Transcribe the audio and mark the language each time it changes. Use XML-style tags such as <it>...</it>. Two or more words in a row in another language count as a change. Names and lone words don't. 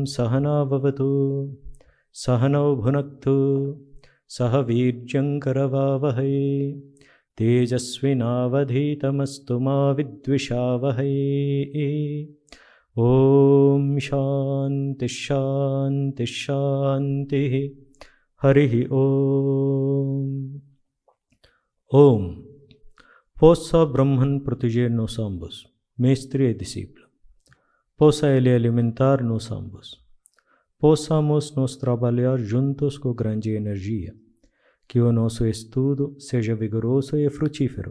<sa>Sahana Bhavatu Sahano Bhunaktu Sahavirjam Karavavahai Tejasvinavadhitamastu ma vidvishavahai Om Shanti Shanti Shanti Harihi Om Om</sa> <pt>Possa Brahman proteger nos ambos, mestre e discípulo. Possa ele alimentar nos ambos. Possamos nos trabalhar juntos com grande energia. Que o nosso estudo seja vigoroso e frutífero.</pt>